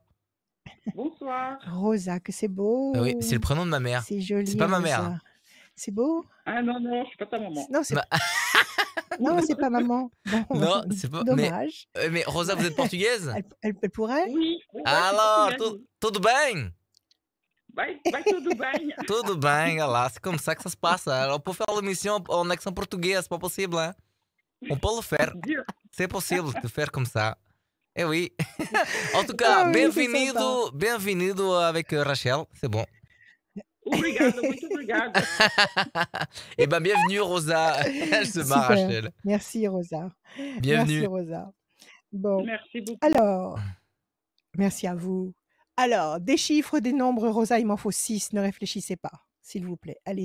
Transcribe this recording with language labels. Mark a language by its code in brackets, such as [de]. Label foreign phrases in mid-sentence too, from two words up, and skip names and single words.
[fr] Bonsoir. Rosa, que c'est Ah oui, c'est le beau. prénom de ma mère. C'est C'est joli pas ma mère. Rosa. C'est beau? Ah non, non, je suis pas ta maman. Non, c'est Ma- non, c'est pas maman. Bon, Non, c'est pas. dommage. Mais Rosa, vous êtes portugaise? Elle pourrait? Oui, oui, je suis Alors, portugaise. [pt] tudo bem? Vai tudo bem. Tudo bem, olha lá, [fr] c'est comme ça que ça se passe. Alors, pour faire l'émission en accent portugais, c'est pas possible, hein? On peut le faire. Dur. C'est possible de faire comme ça. Eh oui. En tout cas, Ah oui, c'est sympa. bem-vindo avec Rachel. C'est bon. [pt] Obrigada, muito obrigada. [fr] Eh ben, bienvenue, Rosa. Elle se marre, Super. Rachel. Merci Rosa. Merci Bienvenue. Rosa. Bon, Merci beaucoup. alors, merci à vous. Alors, des chiffres, des nombres, Rosa, il m'en faut 6. Ne réfléchissez pas, s'il vous plaît. Allez-y,